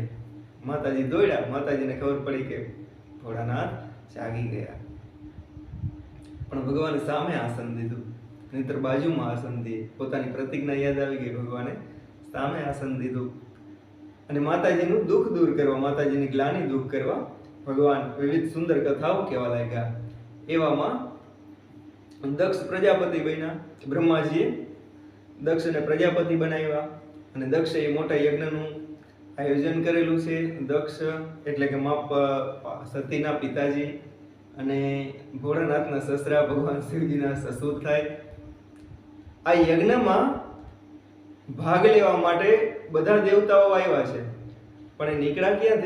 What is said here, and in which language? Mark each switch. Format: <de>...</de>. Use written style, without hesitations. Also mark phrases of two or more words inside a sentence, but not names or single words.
<gu>માતાજી દોડા, માતાજીને ખબર પડી કે ભોળાનાથ જાગી ગયા, પણ ભગવાને સામે આસન દીધું, નહીંતર બાજુમાં આસન દીએ। પોતાની પ્રતિજ્ઞા યાદ આવી ગઈ, ભગવાને સામે આસન દીધું અને માતાજીનું દુખ દૂર કરવા, માતાજીની ગ્લાનિ દૂર કરવા ભગવાન વિવિધ સુંદર કથાઓ કહેવા લાગ્યા। એવામાં દક્ષ પ્રજાપતિ બન્યા। બ્રહ્માજીએ દક્ષને પ્રજાપતિ બનાવ્યા અને દક્ષે મોટા યજ્ઞનું આયોજન કરેલું છે। દક્ષ એટલે કે સતીના પિતાજી અને ભોળાનાથના સસરા ભગવાન શિવજીના સસુર થાય। આ યજ્ઞમાં ભાગ લેવા માટે બધા દેવતાઓ આવ્યા છે, પણ એ નીકળ્યા ક્યાંથી?</gu>